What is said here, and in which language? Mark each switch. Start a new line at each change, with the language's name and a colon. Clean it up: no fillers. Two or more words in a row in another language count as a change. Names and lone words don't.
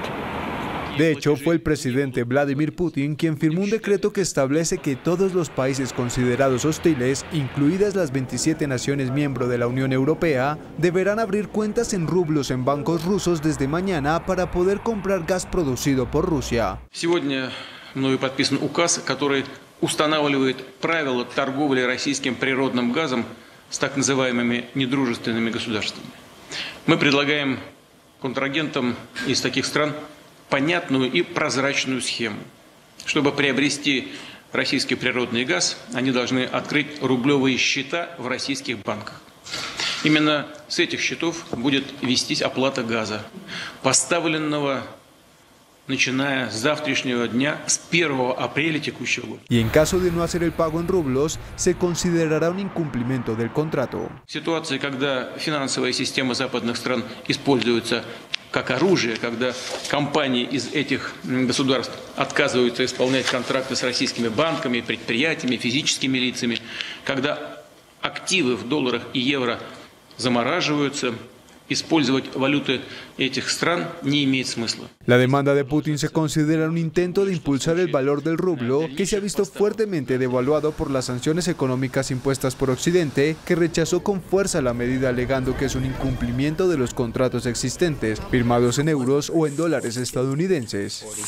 Spanish: De hecho, fue el presidente Vladimir Putin quien firmó un decreto que establece que todos los países considerados hostiles, incluidas las 27 naciones miembros de la Unión Europea, deberán abrir cuentas en rublos en bancos rusos desde mañana para poder comprar gas producido por Rusia.
Russian: Сегодня мною подписан указ, который устанавливает правила торговли российским природным газом с так называемыми недружественными государствами. Мы предлагаем контрагентам из таких стран понятную и прозрачную схему. Чтобы приобрести российский природный газ, они должны открыть рублевые счета в российских банках. Именно с этих счетов будет вестись оплата газа, поставленного начиная с завтрашнего дня, с 1 апреля текущего года.
Spanish: Y en caso de no hacer el pago en rublos, se considerará un incumplimiento del contrato.
Russian: Ситуация, когда финансовая система западных стран используется как оружие, когда компании из этих государств отказываются исполнять контракты с российскими банками, предприятиями, физическими лицами, когда активы в долларах и евро замораживаются, использовать валюты этих стран не имеет смысла.
Spanish: La demanda de Putin se considera un intento de impulsar el valor del rublo, que se ha visto fuertemente devaluado por las sanciones económicas impuestas por Occidente, que rechazó con fuerza la medida alegando que es un incumplimiento de los contratos existentes, firmados en euros o en dólares estadounidenses.